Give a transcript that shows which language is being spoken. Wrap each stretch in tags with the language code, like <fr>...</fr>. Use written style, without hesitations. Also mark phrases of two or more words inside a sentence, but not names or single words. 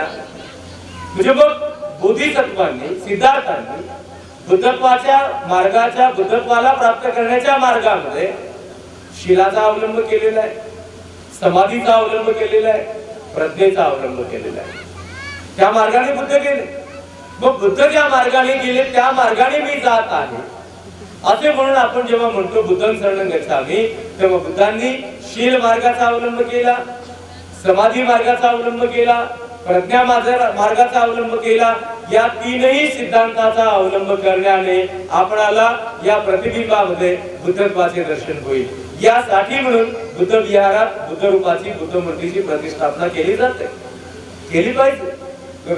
<mr>म्हणजे मग बोधिसत्वांनी, सिद्धार्थांनी बुद्धत्वाच्या मार्गाच्या, बुद्धत्वाला प्राप्त करण्याच्या मार्गामध्ये शीलाचा अवलंब केलेला आहे, समाधीचा अवलंब केलेला आहे, प्रज्ञेचा अवलंब केलेला आहे. त्या मार्गाने बुद्ध गेले. मग बुद्ध ज्या मार्गाने गेले त्या मार्गाने मी जात आहे असे म्हणून आपण जेव्हा म्हणतो</mr> <pi>बुद्धं शरणं गच्छामि,</pi> <mr>तेव्हा बुद्धांनी शील मार्गाचा अवलंब केला, समाधी मार्गाचा अवलंब केला, प्रज्ञा मार्गाचा अवलंब केला. या तीनही सिद्धांताचा अवलंब करण्याने आपणाला या प्रतिबिंबामध्ये बुद्धत्वाचे दर्शन होईल. यासाठी म्हणून बुद्ध विहारात बुद्ध रूपाची बुद्ध मूर्तीची प्रतिष्ठापना केली जाते, केली पाहिजे.</mr>